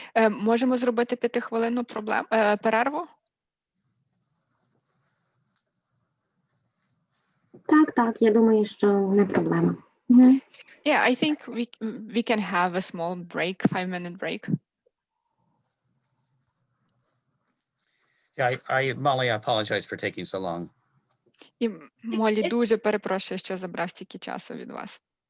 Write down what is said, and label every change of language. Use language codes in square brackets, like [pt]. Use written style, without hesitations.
[uk] Можемо зробити 5-хвилинну перерву? Так, я думаю, що не проблема. [en] Yeah, I think we can have a small break, 5-minute break. Yeah, Molly, I apologize for taking so long. [uk] І Молі дуже перепрошую, що забрав стільки часу від вас.